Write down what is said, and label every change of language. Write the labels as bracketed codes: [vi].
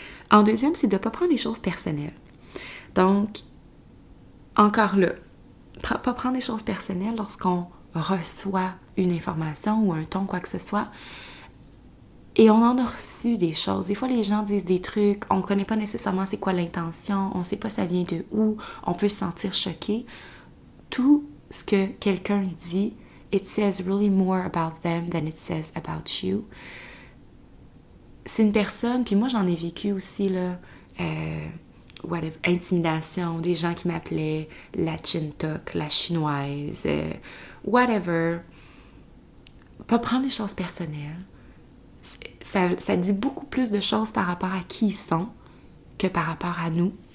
[fr] En deuxième, c'est de ne pas prendre les choses personnelles. Donc, encore là, pas prendre les choses personnelles lorsqu'on reçoit une information ou un ton, quoi que ce soit. Et on en a reçu des choses. Des fois, les gens disent des trucs, on ne connaît pas nécessairement c'est quoi l'intention, on ne sait pas ça vient de où, on peut se sentir choqué. Tout ce que quelqu'un dit, [en] it says really more about them than it says about you. [fr] C'est une personne, puis moi j'en ai vécu aussi, là, whatever, intimidation, des gens qui m'appelaient la chintok, la chinoise, whatever. Pas prendre des choses personnelles. Ça dit beaucoup plus de choses par rapport à qui ils sont que par rapport à nous.